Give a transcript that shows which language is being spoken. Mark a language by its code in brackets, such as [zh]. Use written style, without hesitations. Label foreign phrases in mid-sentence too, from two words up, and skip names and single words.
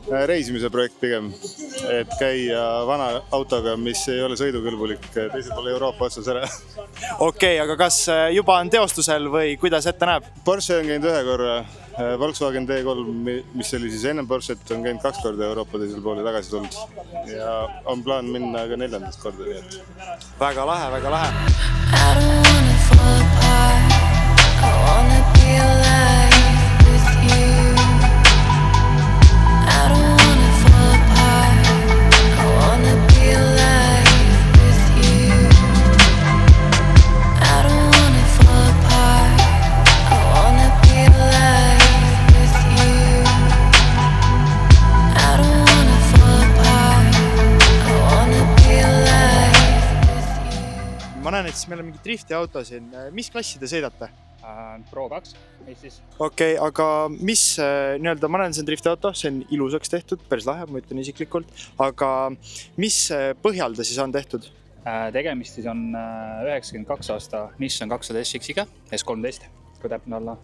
[et] Reisimise projekt pigem, et käia vana autoga, mis ei ole sõidukõlbulik, teised pole Euroopa otsas ära. Okei, aga kas juba on teostusel või kuidas ette näeb? Porsche on käinud ühe korra, Volkswagen D3, mis oli siis ennem Porschet, on käinud 2 korda Euroopa teisel poole tagasi tulnud ja on plaan minna ka 4. korda. Nii et. Väga lahe, väga lahe. [en] I don't wanna fall apart. I wanna be alive with you. I don't wanna fall apart. I wanna be alive with you. I don't wanna fall apart. I wanna be alive with you. I don't wanna fall apart. I wanna be alive with you. [et] Ma näen, et siis meil on mingi drifti auto siin. Mis klassi te sõidate? Pro 2 Eestis. Okei, aga mis ma näen, see on drifti auto, see on ilusaks tehtud, päris lahe, ma ütlen isiklikult, aga mis põhjal ta siis on tehtud? Tegemist siis on 92 aasta Nissan 200 SX-iga, S13, kui täpne olla.